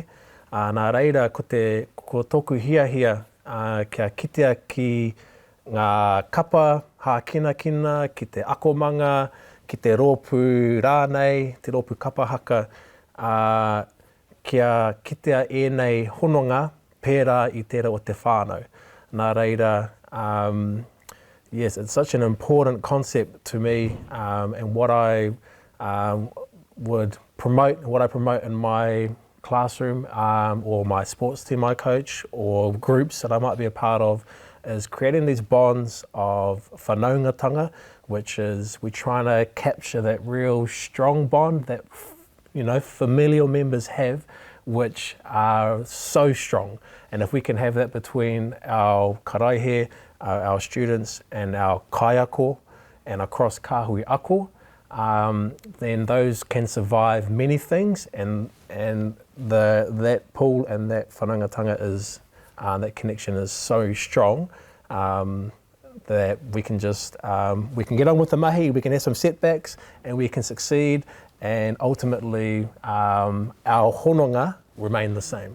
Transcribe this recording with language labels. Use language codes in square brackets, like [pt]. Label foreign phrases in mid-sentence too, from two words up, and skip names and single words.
[mi] Nā reira, ko tōku hiahia, kia kitea ki ngā kapa, hākina kina, ki te akomanga, ki te rōpū rānei, te rōpū kapa haka, kia kitea ēnei hononga pērā i tērā o te whānau. Nā reira, [en] yes, it's such an important concept to me, and what I would promote, what I promote in my classroom, or my sports team I coach, or groups that I might be a part of, is creating these bonds of whanaungatanga, which is we're trying to capture that real strong bond that, you know, familial members have, which are so strong. And if we can have that between our karaihe, our students, and our kaiako, and across [mi] kahui ako, [en] then those can survive many things, and that pool and that whanaungatanga is, that connection is so strong, that we can just, we can get on with the mahi, we can have some setbacks, and we can succeed, and ultimately our hononga remain the same.